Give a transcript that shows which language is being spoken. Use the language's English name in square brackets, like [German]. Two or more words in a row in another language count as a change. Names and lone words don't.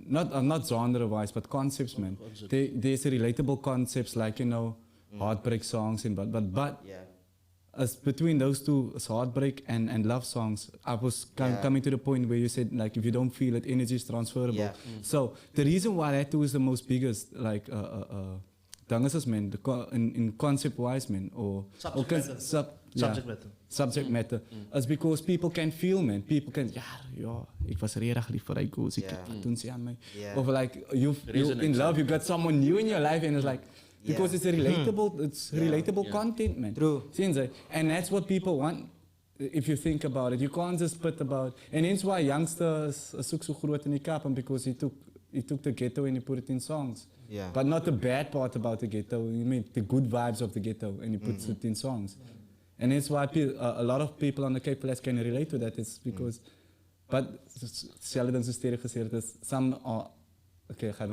[English] Not genre-wise, but concepts, man. There's a relatable concepts like, you know, heartbreak songs and but as between those two, heartbreak and love songs, I was coming to the point where you said like if you don't feel it, energy is transferable. So the reason why that two is the most biggest, like danges man, in concept-wise, man, or subject matter, is because people can feel, man. People can, [Afrikaans] ik was regtig lief vir hy goes, wat doen sy aan my? [English] Of like you in love, you got someone new in your life, and it's like because it's a relatable content, man. True. And that's what people want. If you think about it, you can't just put about, and that's why youngsters [Afrikaans] soek so groot in die Kaap, [English] because he took the ghetto and he put it in songs. But not the bad part about the ghetto. You mean the good vibes of the ghetto, and he puts it in songs. And that's why a lot of people on the Cape Flats can relate to that. It's because, but some are, okay,